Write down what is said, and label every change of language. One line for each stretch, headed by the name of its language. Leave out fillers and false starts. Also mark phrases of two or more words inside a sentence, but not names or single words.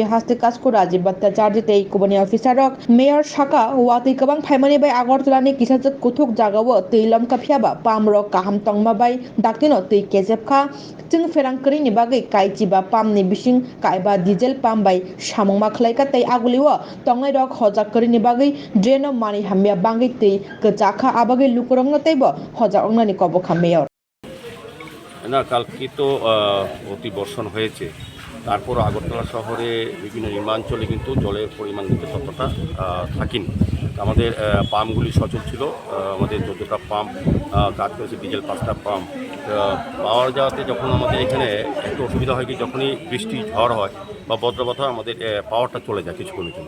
Kok Borok: हास्ते कास्को राजीव भट्टाचार्य तै कुबनी अफिसारक मेयर शाखा वातै गोबां फाइमानि बाय आगरतलानि किसाजक कुथुक जागाव तै लमकाफियाबा पामरक काहाम तंगमा बाय दाकिनो तै केजेबखा जों फेरांकरिनि बागै काइचिबा पामनि बिसिं काइबा डिजेल पाम बाय सामंग माखलायका तै आगुलिव तंगै रक हजाकरिनि बागै ड्रेनो मानि हामिया बांगै तै गजाखा आबागै लुकुरंग तैबो हजा अंगनानि कबखा मेयर
Bangla: না কালকে তো অতি বর্ষণ হয়েছে, তারপর আগরতলা শহরে বিভিন্ন নিম্নাঞ্চলে কিন্তু জলের পরিমাণ কিন্তু ততটা থাকেনি। আমাদের পাম্পগুলি সচল ছিল, আমাদের 14টা পাম্প কাজ করেছে, ডিজেল 5টা পাম্প পাওয়া যাওয়াতে যখন আমাদের এখানে একটু অসুবিধা হয় কি যখনই বৃষ্টি ঝড় হয় বা বজ্রপাত হয় আমাদের পাওয়ারটা চলে যায় কিছুক্ষণের জন্য।